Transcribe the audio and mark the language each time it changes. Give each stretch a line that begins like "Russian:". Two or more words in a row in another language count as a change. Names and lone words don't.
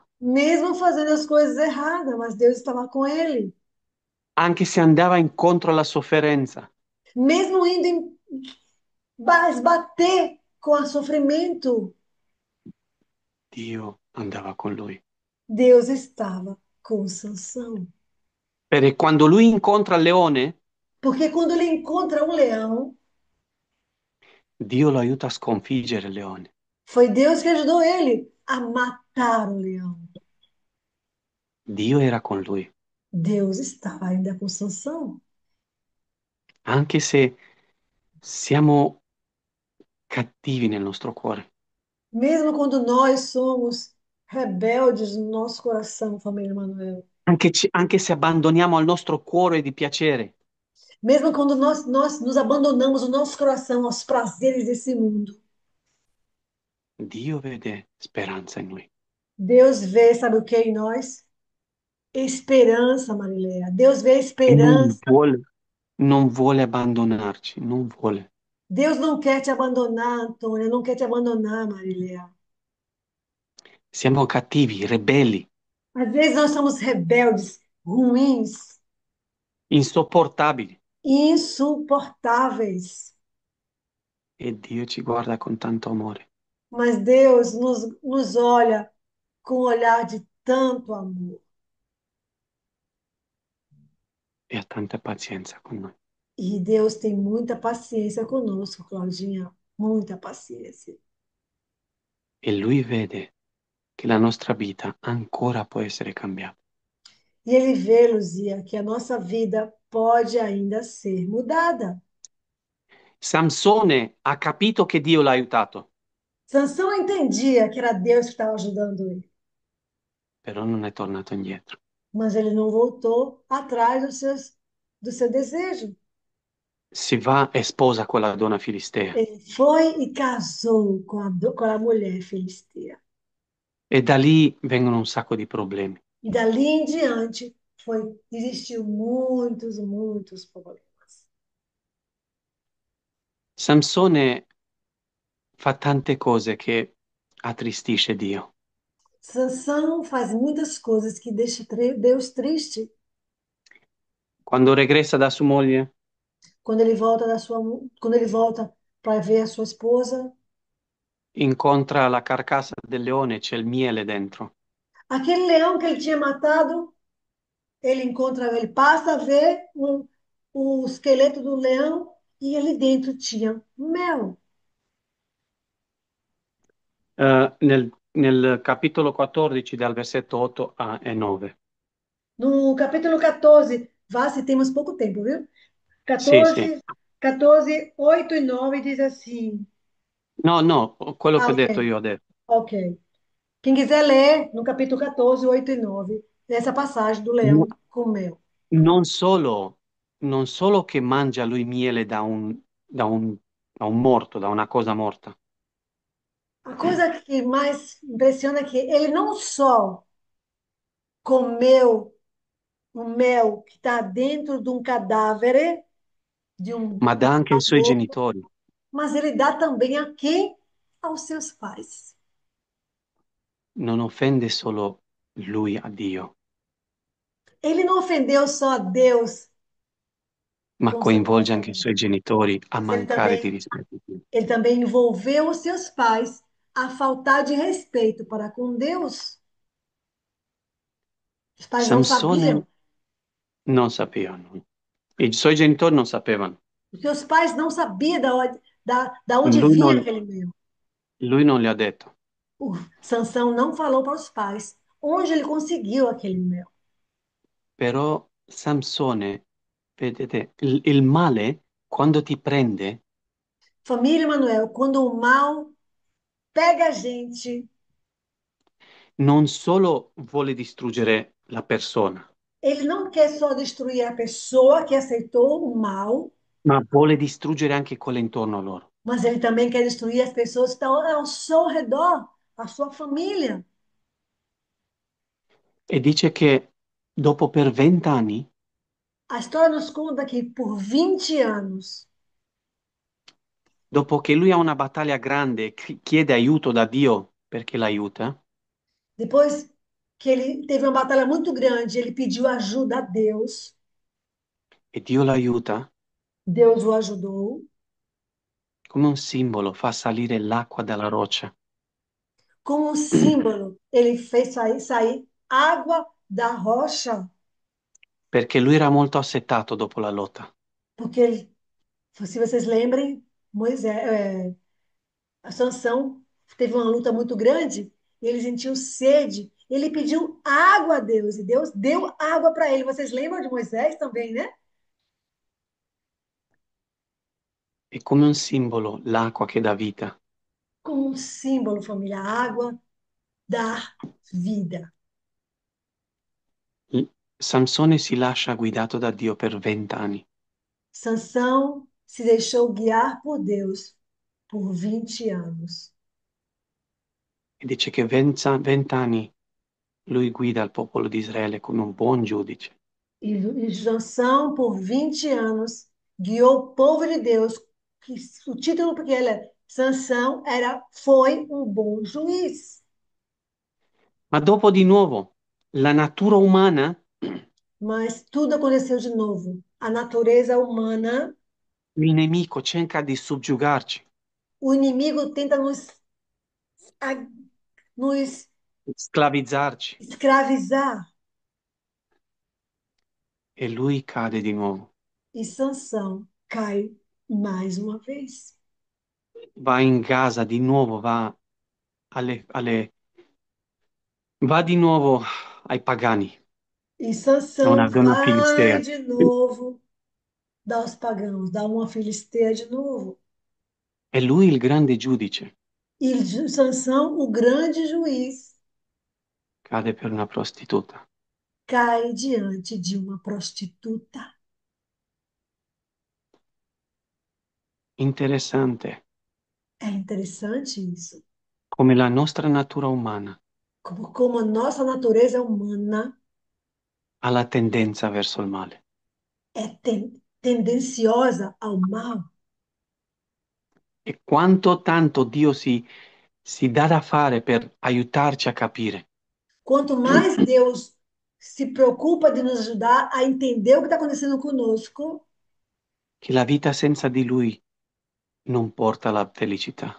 Portuguese: mesmo fazendo as coisas erradas, mas Deus estava com ele.
Italian: anche se andava incontro alla sofferenza,
Portuguese: Mesmo indo bater com o sofrimento,
Italian: Dio andava con lui.
Portuguese: Deus estava com Sansão.
Italian: Perché quando lui incontra il leone,
Portuguese: Porque quando ele encontra um leão,
Italian: Dio lo aiuta a sconfiggere il leone.
Portuguese: Foi Deus que ajudou ele a matar o leão.
Italian: Dio era con lui,
Portuguese: Deus estava ainda com Sansão.
Italian: anche se siamo cattivi nel nostro cuore,
Portuguese: Mesmo quando nós somos rebeldes no nosso coração, família Manuel.
Italian: anche se abbandoniamo al nostro cuore di piacere,
Portuguese: Mesmo quando nós nos abandonamos o nosso coração aos prazeres desse mundo.
Italian: Dio vede speranza in noi
Portuguese: Deus vê, sabe o que em nós? Esperança, Marileia. Deus vê e esperança.
Italian: non vuole abbandonarci, non vuole.
Portuguese: Deus não quer te abandonar, Antônia. Não quer te abandonar, Marileia.
Italian: Siamo cattivi, ribelli,
Portuguese: Às vezes nós somos rebeldes, ruins,
Italian: insopportabili
Portuguese: insuportáveis.
Italian: e Dio ci guarda con tanto amore
Portuguese: Mas Deus nos olha com um olhar de tanto amor.
Italian: e ha tanta pazienza con noi.
Portuguese: E Deus tem muita paciência conosco, Claudinha. Muita paciência.
Italian: E Lui vede che la nostra vita ancora può essere cambiata.
Portuguese: E Ele vê, Luzia, que a nossa vida pode ainda ser mudada.
Italian: Samsone ha capito che Dio l'ha aiutato,
Portuguese: Sansão entendia que era Deus que estava ajudando ele,
Italian: però non è tornato indietro.
Portuguese: mas ele não voltou atrás do seu desejo.
Italian: Si va e sposa quella donna filistea
Portuguese: Ele foi e casou com a mulher filistea.
Italian: e da lì vengono un sacco di problemi.
Portuguese: E dali em diante existiu muitos problemas.
Italian: Samsone fa tante cose che attristisce Dio.
Portuguese: Sansão faz muitas coisas que deixam Deus triste
Italian: Quando regressa da sua moglie,
Portuguese: quando ele volta para ver a sua esposa.
Italian: incontra la carcassa del leone, c'è il miele dentro.
Portuguese: Aquele leão que ele tinha matado, ele passa a ver o esqueleto do leão e ali dentro tinha mel.
Italian: Nel capitolo 14, dal versetto 8 e 9.
Portuguese: No capítulo 14, vá se temos pouco tempo, viu?
Italian: Sì, sì.
Portuguese: 14, 8 e 9 diz assim.
Italian: No, no, quello Ah, che ho detto ok, io ho detto. ok.
Portuguese: Quem quiser ler no capítulo 14, 8 e 9, essa passagem do No- leão com mel.
Italian: Non solo, non solo che mangia lui miele da un morto, da una cosa morta,
Portuguese: A coisa que mais impressiona é que ele não só comeu o mel que está dentro de um cadáver,
Italian: ma dà anche ai suoi morto, genitori.
Portuguese: mas ele dá também a quem? Aos seus pais.
Italian: Non offende solo lui a Dio,
Portuguese: Ele não ofendeu só a Deus
Italian: ma
Portuguese: com seu
Italian: coinvolge anche i
Portuguese: comportamento,
Italian: suoi genitori a
Portuguese: mas
Italian: mancare di rispetto a Dio.
Portuguese: ele também envolveu os seus pais a faltar de respeito para com Deus. Os pais não
Italian: Samsone
Portuguese: sabiam,
Italian: non sapevano, i suoi genitori non sapevano,
Portuguese: os seus pais não sabiam da onde
Italian: lui
Portuguese: vinha
Italian: non,
Portuguese: aquele mel.
Italian: lui non le ha detto.
Portuguese: O Sansão não falou para os pais onde ele conseguiu aquele mel.
Italian: Però Samsone, vedete, il male quando ti prende
Portuguese: Família Manuel, quando o mal pega a gente,
Italian: non solo vuole distruggere la persona,
Portuguese: ele não quer só destruir a pessoa que aceitou o mal,
Italian: ma vuole distruggere anche quelle intorno a loro.
Portuguese: mas ele também quer destruir as pessoas que estão ao seu redor, a sua família.
Italian: E dice che dopo per 20 anni,
Portuguese: A história nos conta que por 20 anos,
Italian: dopo che lui ha una battaglia grande e chiede aiuto da Dio perché l'aiuta,
Portuguese: depois que ele teve uma batalha muito grande, ele pediu ajuda a Deus,
Italian: e Dio l'aiuta,
Portuguese: Deus o ajudou.
Italian: come un simbolo fa salire l'acqua dalla roccia,
Portuguese: Como um símbolo, ele fez sair água da rocha,
Italian: perché lui era molto assetato dopo la lotta.
Portuguese: porque ele, se vocês lembrem, Moisés, a Sansão teve uma luta muito grande, e ele sentiu sede. Ele pediu água a Deus, e Deus deu água para ele. Vocês lembram de Moisés também, né?
Italian: È come un simbolo l'acqua che dà vita.
Portuguese: Como um símbolo, família, a água dá vida.
Italian: L- Samsone si lascia guidato da Dio per 20 anni
Portuguese: Sansão se deixou guiar por Deus por 20 anos.
Italian: e dice che 20 anni lui guida il popolo di Israele come un buon giudice.
Portuguese: E Sansão, por 20 anos, guiou o povo de Deus. Que, o título, porque ele, Sansão foi um bom juiz.
Italian: Ma dopo di nuovo la natura umana,
Portuguese: Mas tudo aconteceu de novo. A natureza humana,
Italian: il nemico cerca di soggiugarci,
Portuguese: o inimigo tenta nos
Italian: sclavizzarci
Portuguese: escravizar.
Italian: e lui cade di nuovo.
Portuguese: E Sansão cai mais uma vez.
Italian: Va in Gaza di nuovo, va di nuovo ai pagani,
Portuguese: E a Sansão
Italian: donna
Portuguese: vai
Italian: filistea.
Portuguese: de novo dar aos pagãos, dar uma filisteia de novo.
Italian: È lui il grande giudice,
Portuguese: E Sansão, o grande juiz,
Italian: cade per una prostituta.
Portuguese: cai diante de uma prostituta.
Italian: Interessante
Portuguese: É interessante isso.
Italian: come la nostra natura umana
Portuguese: Como a nossa natureza humana
Italian: ha la tendenza verso il male.
Portuguese: é tendenciosa ao mal.
Italian: E quanto tanto Dio si dà da fare per aiutarci a capire
Portuguese: Quanto mais Deus se preocupa de nos ajudar a entender o que está acontecendo conosco,
Italian: che la vita senza di Lui non porta alla felicità.